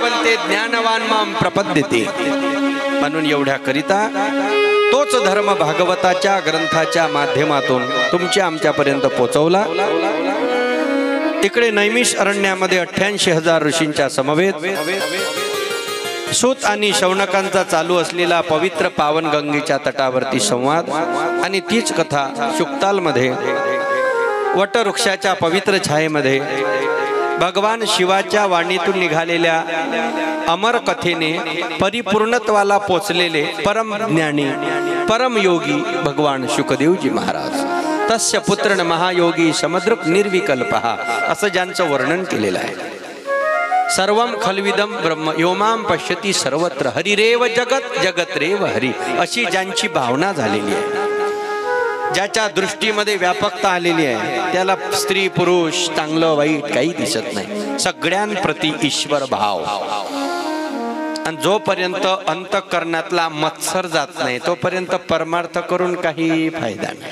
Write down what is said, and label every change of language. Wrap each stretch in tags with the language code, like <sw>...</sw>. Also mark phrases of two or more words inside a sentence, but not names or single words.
<sa>ते ज्ञानवान माम प्रपद्यते.</sa> <mr>म्हणून एवढ्या करिता तोच धर्म भागवताच्या ग्रंथाच्या माध्यमातून तुमच्या आमच्यापर्यंत पोहोचवला. इकडे नैमिष अरण्यामध्ये 88,000 ऋषींच्या समवेत सूत आणि शौनकांचा चालू असलेला पवित्र पावन गंगेच्या तटावरती संवाद आणि तीच कथा शुक्तालमध्ये वटवृक्षाच्या पवित्र छायेमध्ये भगवान शिवाच्या वाणीतून निघालेल्या अमर कथेने परिपूर्णत्वाला पोचलेले परमज्ञानी परमयोगी भगवान शुकदेवजी महाराज.</mr> <sa>तस्य पुत्रण महायोगी समद्रुक निर्विकल्पः</sa> <mr>असं ज्यांचं वर्णन केलेलं आहे.</mr> <sa>सर्वम खलविदम ब्रह्म योमाम पश्यती सर्वत्र हरिरेव जगत जगत रेव हरी</sa> <mr>अशी ज्यांची भावना झालेली आहे, ज्याच्या दृष्टीमध्ये व्यापकता आलेली आहे, त्याला स्त्री पुरुष चांगलं वाईट काही दिसत नाही. सगळ्यांप्रती ईश्वर भाव. आणि जोपर्यंत अंतःकरणातला मत्सर जात नाही तोपर्यंत परमार्थ करून काही फायदा नाही.</mr>